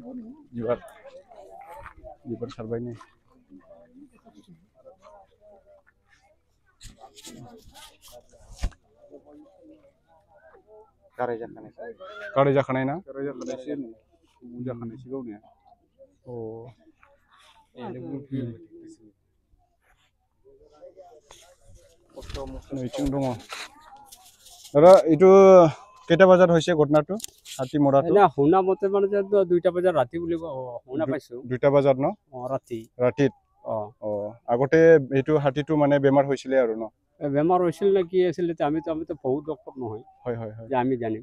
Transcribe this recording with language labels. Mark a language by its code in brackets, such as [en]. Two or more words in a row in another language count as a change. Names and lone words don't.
[brx] बिबार सारबाय नै गाराय जाखानाय ना जाखानायसो गावनिया नैथिं दङ दादा [as] এইটো কেইটা বজাত হৈছে ঘটনাটো হাতী মৰাটো শুনা মতে মানে 2টা বজাত ৰাতি বুলি শুনা পাইছো 2টা বজাত ন ৰাতিত আগতে এইটো হাতীটো মানে বেমাৰ হৈছিলে আৰু ন বেমাৰ হৈছিল নে কি আছিল আমিতো বহুত ডক্টৰ নহয় হয় যে আমি জানিম